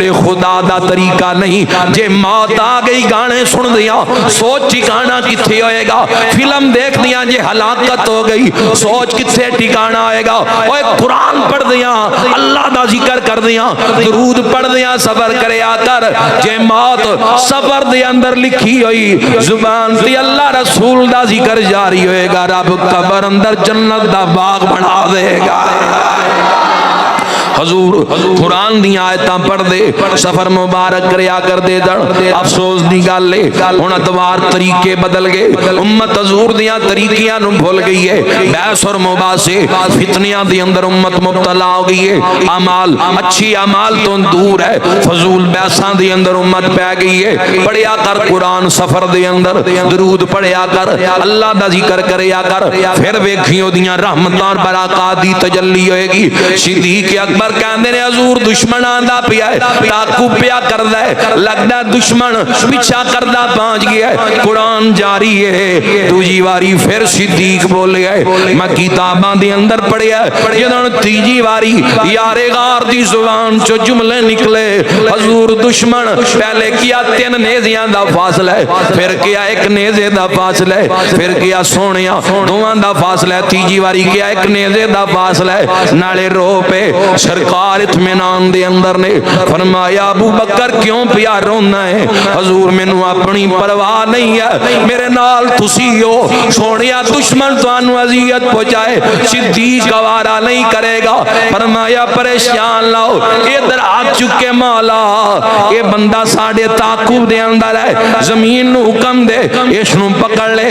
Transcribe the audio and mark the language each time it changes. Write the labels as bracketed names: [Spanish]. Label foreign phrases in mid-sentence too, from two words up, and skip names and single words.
[Punjabi] خدا دا طریقہ نہیں جے موت آ گئی گانے سن دیا سوچ ٹھکانا کتھے ہوئے گا فلم دیکھ دیا جے ہلاکت ہو گئی سوچ کتھے ٹھکانا ہوئے گا اوے قرآن پڑھ دیا اللہ دا ذکر کر دیا درود پڑھ دیا سفر کرے آ کر جے موت سفر دے اندر لکھی ہوئی زبان تے اللہ رسول دا ذکر جاری ہوئے گا رب قبر اندر جنت دا باغ بنا دے گا حضور قرآن دی آیتاں پڑھ دے سفر مبارک کریا کر دے دن افسوس دی گل لے ہن اتوار طریقے بدل گئے امت حضور دیاں طریقیاں نو بھول گئی ہے بحث اور مباحثے فتنیاں دی اندر امت مبتلا ہو گئی ہے اعمال اچھی اعمال تو دور ہے فضول بحثاں دی اندر امت پہ گئی ہے پڑھیا کر قرآن سفر دے اندر درود پڑھیا کر اللہ دا ذکر کریا کر پھر ویکھیو دیاں رحمتاں اور برکات دی تجلی ہوئے گی صدیق اکبر کہندے نے حضور دشمن آندا پیا ہے تاکو پیا کردا ہے لگدا دشمن پیچھا کردا پہنچ گیا ہے قرآن جاری ہے دوجی واری پھر صدیق بولے ہے میں کتاباں دے اندر پڑھیا ہے جدوں تیجی واری یار غار دی زبان چو جملے نکلے حضور دشمن پہلے کیا 3 نیزیاں دا فاصلہ ہے پھر کیا 1 نیزے دا فاصلہ ہے پھر کیا سونیا 2 دا فاصلہ ہے تیجی واری کیا 1 نیزے دا فاصلہ ہے نالے رو پہ سرکار اطمینان دے اندر نے فرمایا ابو بکر کیوں پیا رونا ہے? حضور مینوں اپنی پرواہ نہیں ہے، میرے نال تسی ہو، سونیا دشمن تہانوں اذیت پہنچائے صدیق گوارا نہیں کرے گا. فرمایا پریشان لاؤ ادھر آ چکے مولا، یہ بندہ ساڈے تعاقب دے اندر ہے، زمین نوں حکم دے اسنوں پکڑ لے.